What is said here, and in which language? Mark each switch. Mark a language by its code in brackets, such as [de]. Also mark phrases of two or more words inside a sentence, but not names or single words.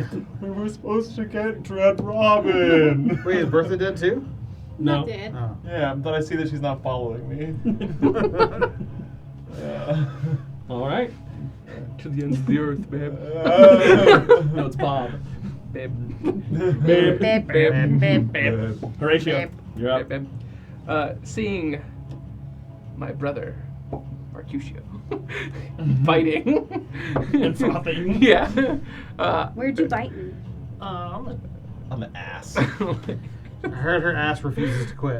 [en] We were supposed to get Dread Robin. Wait, is Bertha dead too? No. Not dead. Oh. Yeah, but I see that she's not following me. Yeah. All right. To the ends of the earth, babe. No, it's Bob. Babe. Babe. Babe. Babe. Babe. Babe. Horatio, you're up. Babe. Seeing my brother, Mercutio, fighting And frothing. Yeah. Where'd you bite me? On the ass. I heard her ass refuses to quit.